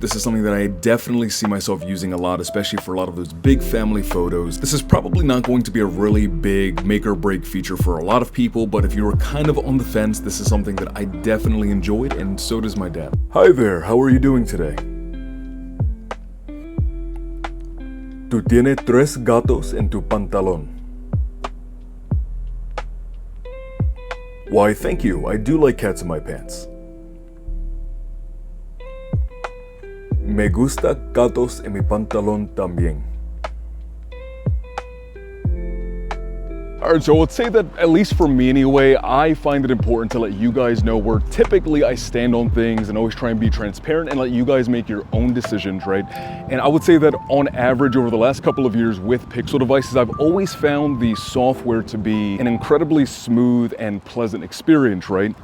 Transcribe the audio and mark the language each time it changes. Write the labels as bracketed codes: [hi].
[en] This is something that I definitely see myself using a lot, especially for a lot of those big family photos. This is probably not going to be a really big make or break feature for a lot of people, but if you were kind of on the fence, this is something that I definitely enjoyed, and so does my dad. Hi there, how are you doing today? [es] Tú tienes tres gatos en tu pantalón. [en] Why, thank you, I do like cats in my pants. [es] Me gusta gatos en mi pantalón también. [en] Alright, so let's say that, at least for me anyway, I find it important to let you guys know where typically I stand on things and always try and be transparent and let you guys make your own decisions, right? And I would say that on average over the last couple of years with Pixel devices, I've always found the software to be an incredibly smooth and pleasant experience, right?